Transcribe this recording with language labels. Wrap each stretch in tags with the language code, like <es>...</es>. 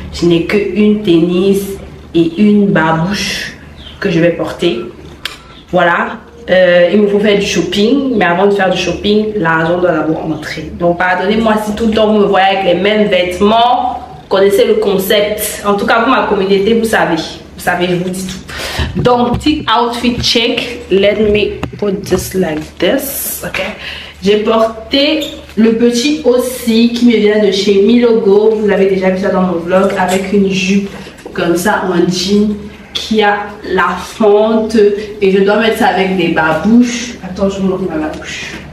<fr>Je n'ai qu'une tennis et une babouche que je vais porter. Voilà. Il me faut faire du shopping, mais avant de faire du shopping, l'argent doit d'abord entrer. Donc pardonnez-moi si tout le temps vous me voyez avec les mêmes vêtements, connaissez le concept. En tout cas, pour ma communauté, vous savez, je vous dis tout. Donc, petit outfit check.</fr> <en>Let me put this like this, ok.</en> <fr>J'ai porté le petit aussi qui me vient de chez Milogo. Vous avez déjà vu ça dans mon vlog, avec une jupe comme ça en jean qui a la fente, et je dois mettre ça avec des babouches. Attends, je vous montre ma babouche.</fr>